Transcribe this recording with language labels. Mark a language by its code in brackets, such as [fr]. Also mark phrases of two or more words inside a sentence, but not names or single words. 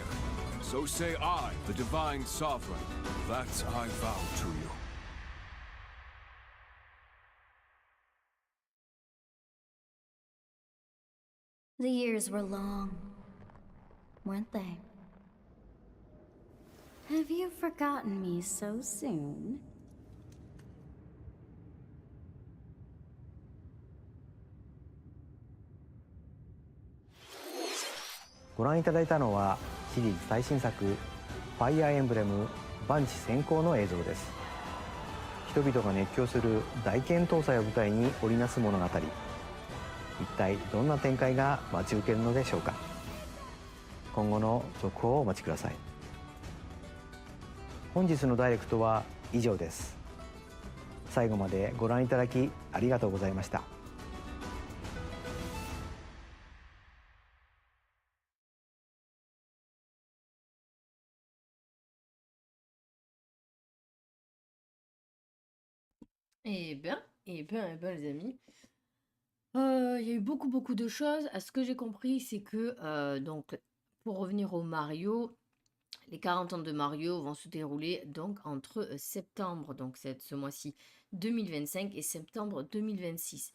[en] So say I, the Divine Sovereign, that I vow to you. The years were long, weren't they? Have you forgotten me so soon? [ja] ご覧いただいたのはシリーズ最新作「ファイアーエンブレム万地先行」の映像です。人々が熱狂する大剣闘祭を舞台に織りなす物語、一体どんな展開が待ち受けるのでしょうか。今後の続報をお待ちください。本日のダイレクトは以上です。最後までご覧いただきありがとうございました。 [fr] Les amis. Il y a eu beaucoup de choses. À ce que j'ai compris, c'est que, donc, pour revenir au Mario, les 40 ans de Mario vont se dérouler donc entre septembre, donc ce mois-ci 2025 et septembre 2026.